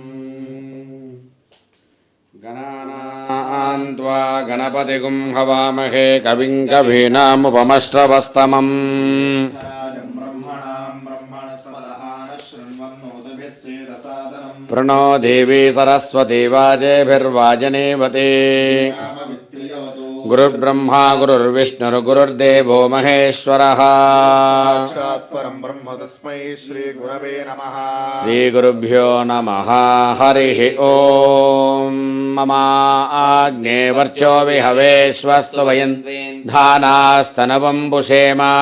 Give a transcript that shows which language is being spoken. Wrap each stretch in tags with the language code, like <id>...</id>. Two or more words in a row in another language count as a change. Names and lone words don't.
<sa>గణానాం త్వా గణపతిగుం హవామహే కవిం కవీనాముపమశ్రవస్తమం ప్రణో దేవీ సరస్వతి వాజేభిర్వాజనేవతే. गुरुर्ब्रह्मा गुरुर्विष्णुर्गुरुर्देवो महेश्वरः. साक्षात् परं ब्रह्म तस्मै श्री गुरवे नमः. श्रीगुरुभ्यो नमः. हरिः ओम्. मम आग्ने वर्चो विहवेश्वस्तु वयं धानास्तनवं पुषेम.</sa>